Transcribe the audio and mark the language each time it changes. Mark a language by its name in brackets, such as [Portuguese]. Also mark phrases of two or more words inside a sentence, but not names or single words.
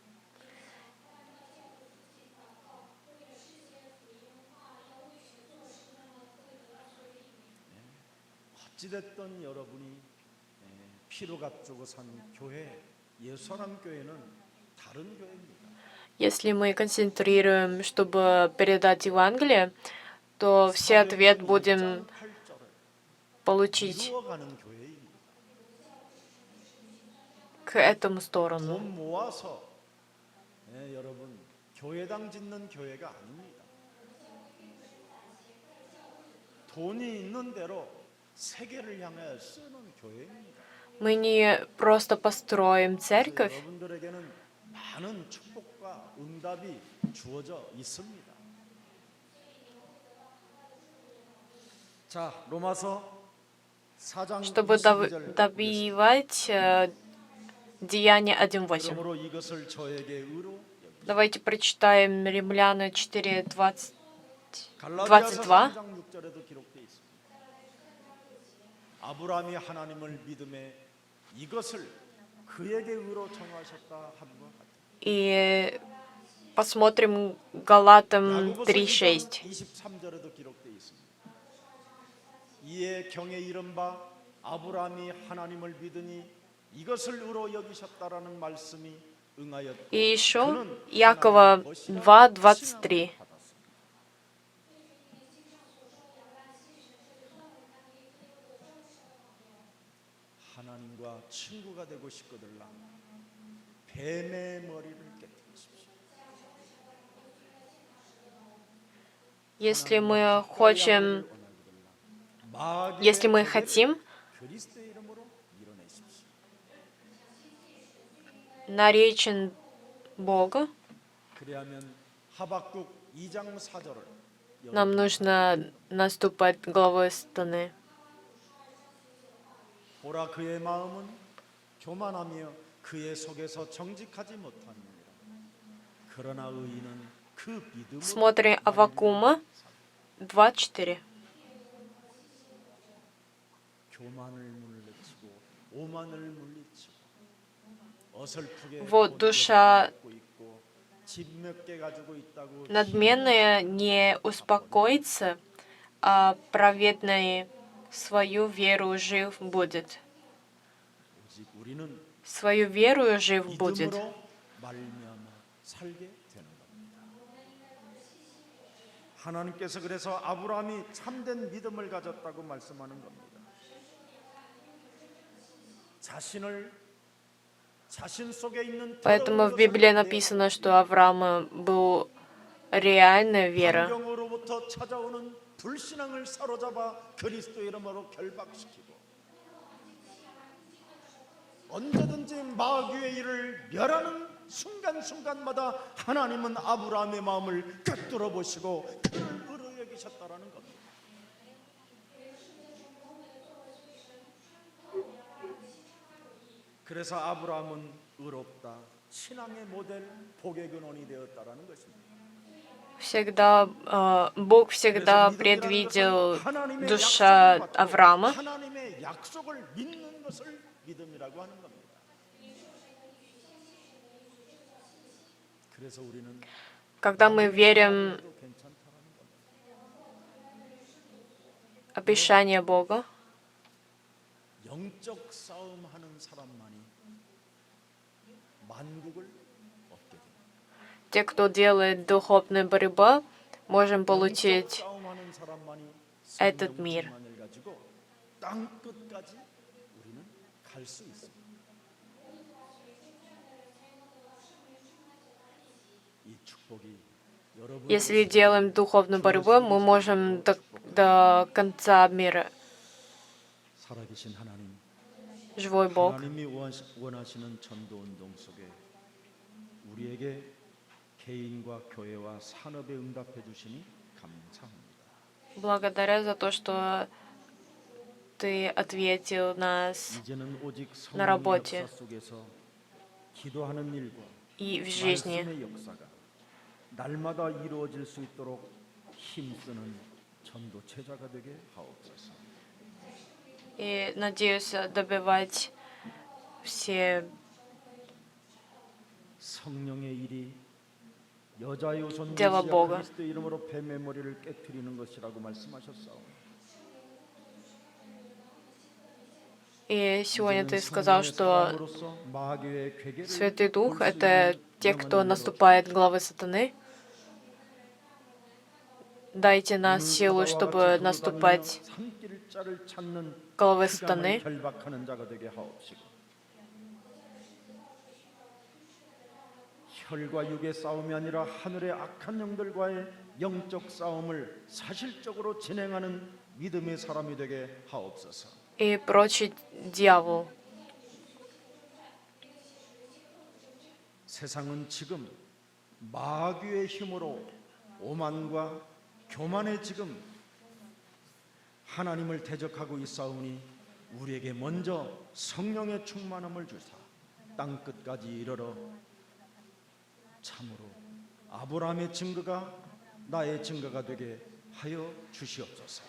[Korean] 어찌됐든 여러분이 피로 값주고 산 교회 예수사랑 교회는 다른 교회입니다. [Russian] Если мы концентрируем, чтобы передать Евангелие, то все ответ будем получить [Korean] 이루어가는 교회입니다. [Russian] к этому сторону. [Korean] 돈 모아서 여러분 교회당 짓는 교회가 아닙니다. 돈이 있는 대로 세계를 향해 쓰는 교회입니다. [Russian] Мы не просто построим церковь, [Korean] 여러분들에게는 많은 축복과 응답이 주어져 있습니다. 자, 로마서 4장 [Russian] чтобы [Korean] 22절 [Russian] добивать Деяния 1:8. [Korean] 그러므로 이것을 저에게 의로 [Russian] Давайте прочитаем Римляне 4:20. [Korean] 갈라디아서 22. 3장 6절에도 기록되어 있습니다. 아브라함이 하나님을 믿음에 이것을 그에게 의로 정하셨다 하는 것 같아요. [Russian] И посмотрим Галатам [Korean] 야고보서 3:6. 23절에도 기록되어 있습니다. 이에 경에 이른 바 아브라함이 하나님을 믿으니 이것을 의로 여기셨다라는 말씀이 응하였고 [Russian] И еще [Korean] 그는 Якова 하나님의 것이라 2:23. 칭함을 받았습니다. 하나님과 친구가 되고 싶거들라 뱀의 머리를 깨뜨리십시오. [Russian] Если мы хотим, если мы хотим, [Korean] 그리스도의 이름으로 밀어내십시오. [Russian] наречен Бога, [Korean] 그래야면 하박국 2장 4절을 [Russian] нам нужно наступать главой сатаны. [Korean] 보라 그의 마음은 교만하며 그의 속에서 정직하지 못하느니라. 그러나 의인은 그 믿음으로 [Russian] Смотрим Аввакума 2:4. [Korean] 교만을 물리치고 오만을 물리치고 어설프게 [Russian] Вот душа [Korean] 갖고 있고 집 몇 개 가지고 있다고 [Russian] надменная не успокоится, а праведный свою веру жив будет. [Korean] 오직 우리는 [Russian] Свою веру жив будет. [Korean] 믿음으로 말미암아 살게 되는 겁니다. 하나님께서 그래서 아브라함이 참된 믿음을 가졌다고 말씀하는 겁니다. 자신 속에 있는 [Russian] Поэтому в Библии написано, что Авраам был реальная вера. [Korean] 환경으로부터 찾아오는 불신앙을 사로잡아 그리스도 이름으로 결박시키고 언제든지 마귀의 일을 멸하는 순간순간마다 하나님은 아브라함의 마음을 꿰뚫어 보시고 그를 의로 여기셨다라는 겁니다. 그래서 아브라함은 의롭다, 신앙의 모델, 복의 근원이 되었다라는 것입니다. [Russian] Всегда, Бог всегда предвидел душа Авраама. [Korean] 하나님의 약속을 믿는 것을 믿음이라고 하는 겁니다. 그래서 우리는 [Russian] Когда мы верим в обещание Бога, [Korean] 영적 싸움하는 사람만이 만국을 얻게 됩니다. [Russian] те, кто делает духовную борьбу, можем получить [Korean] 싸움하는 사람만이 [Russian] этот мир. [Korean] 성령만을 가지고 땅 끝까지 우리는 갈 수 있습니다. 이 축복이 여러분 [Russian] Если делаем духовную борьбу, мы можем до конца мира. [Korean] 살아계신 하나님, [Russian] Живой Бог. [Korean] 하나님이 원하시는 전도 운동 속에 우리에게 개인과 교회와 산업에 응답해 주시니 감사합니다. [Russian] Благодаря за то, что Ты ответил нас [Korean] 이제는 오직 [Russian] на [Korean] 성령의 [Russian] работе [Korean] 역사 속에서 기도하는 일과 [Russian] и в жизни. [Korean] 말씀의 역사가 날마다 이루어질 수 있도록 힘쓰는 전도 제자가 되게 하옵소서. [Russian] И надеюсь добивать все [Korean] 성령의 일이 여자의 우선 [Russian] дело [Korean] 메시아 [Russian] Бога. [Korean] 그리스도 이름으로 뱀의 머리를 깨트리는 것이라고 말씀하셨사오니 [Russian] И сегодня Ты сказал, что Святый Дух — это те, кто наступает главы сатаны. Дайте нас силу, чтобы наступать главы сатаны. [Korean] 결박하는 자가 되게 하옵시고 혈과 육의 싸움이 아니라 하늘의 악한 영들과의 영적 싸움을 사실적으로 진행하는 믿음의 사람이 되게 하옵소서. [Russian] И прочить дьявол. [Korean] 세상은 지금 마귀의 힘으로 오만과 교만에 지금 하나님을 대적하고 있사오니 우리에게 먼저 성령의 충만함을 주사 땅 끝까지 이르러 참으로 아브라함의 증거가 나의 증거가 되게 하여 주시옵소서.